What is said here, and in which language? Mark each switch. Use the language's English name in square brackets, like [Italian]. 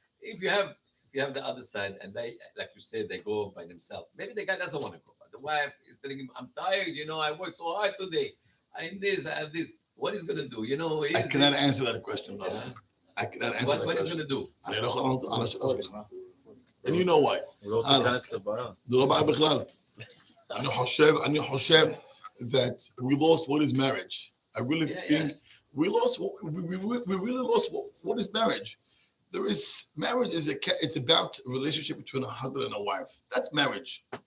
[English] If you have the other side, and they, like you said, they go by themselves, maybe the guy doesn't want to go, but the wife is telling him, I'm tired, I worked so hard today, I have this, what is going to do, I cannot answer that question, brother. I cannot answer that question. What is going to do? [Hebrew] אני לא יכול לענות על השאלה שלך. [English] And you know why. [Hebrew] הוא לא רוצה להיכנס לבעיה. זה לא בעיה בכלל. אני חושב [English] that we lost what is marriage. I really think we really lost what is marriage. Marriage it's about a relationship between a husband and a wife. That's marriage.